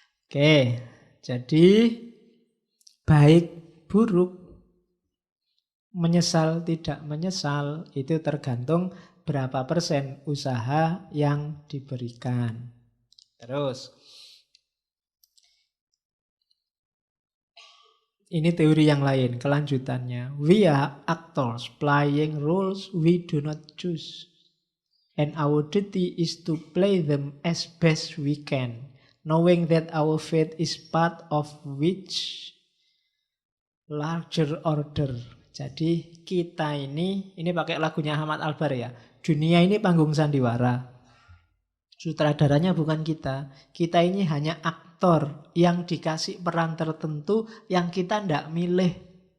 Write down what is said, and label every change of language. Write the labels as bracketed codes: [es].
[id] Oke, jadi baik buruk, menyesal tidak menyesal itu tergantung berapa persen usaha yang diberikan. Terus, ini teori yang lain, kelanjutannya. [en] We are actors playing roles we do not choose. And our duty is to play them as best we can, knowing that our fate is part of which larger order. [id] Jadi kita ini pakai lagunya Ahmad Albar ya. Dunia ini panggung sandiwara. Sutradaranya bukan kita. Kita ini hanya aktor yang dikasih peran tertentu yang kita ndak milih.